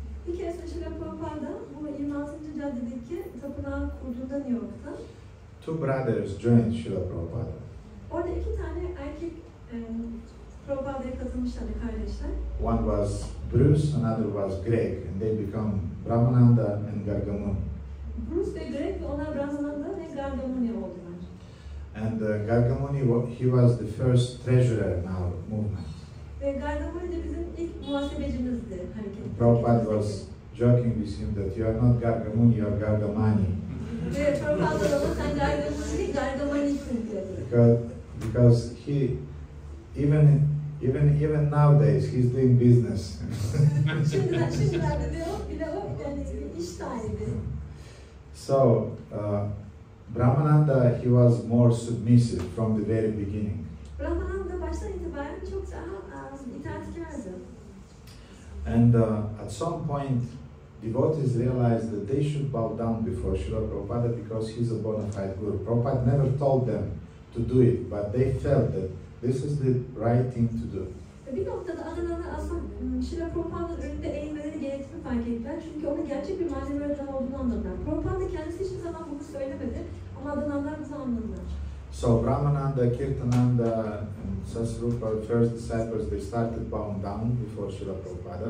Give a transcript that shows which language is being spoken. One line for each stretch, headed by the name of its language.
Turkish: Bir keresinde Srila Prabhupada bu 26. caddedeki tapınağı kurduğunda New York'ta,
English: two brothers joined Srila Prabhupada.
Turkish: orada iki tane erkek Prabhupa'ya katılmışlardı kardeşler.
English: One was Bruce, another was Greg, and they become Brahmananda and Gargamuni.
Turkish: Bruce ve Greg ve onlar Brahmananda ve Gargamuni oldular.
English: And Gargamuni, he was the first treasurer in our movement.
Turkish: Ve Gargamuni de bizim ilk muhasebecimizdi hareket.
English: Prabhupada was joking with him that you are not Gargamuni, you are Gargamani.
Turkish: Ve Prabhupada da sen Gargamuni değil, Gargamani'sin diyordu.
English: Because he, even nowadays, he's doing business.
Turkish: Şimdilerde de o, bile o yani bir iş sahibi.
English: So, Brahmananda, he was more submissive from the very beginning.
Turkish: Brahmananda baştan itibaren çok daha itaatkardı.
English: And at some point, devotees realized that they should bow down before Srila Prabhupada because he's a bona fide guru. Prabhupada never told them to do it, but they felt that this is the right thing to do.
Turkish: Bir noktada adanalar aslında Srila Prabhupa'nın önünde eğilmeleri gerektiğini fark ettiler. Çünkü onun gerçek bir manevi öğretmen olduğunu anladılar. Prabhupada kendisi hiçbir zaman bunu söylemedi ama adanalar bunu anladılar.
English: So Brahmananda, Kirtananda, and Sasrupa, first disciples, they started bowing down before Srila Prabhupada.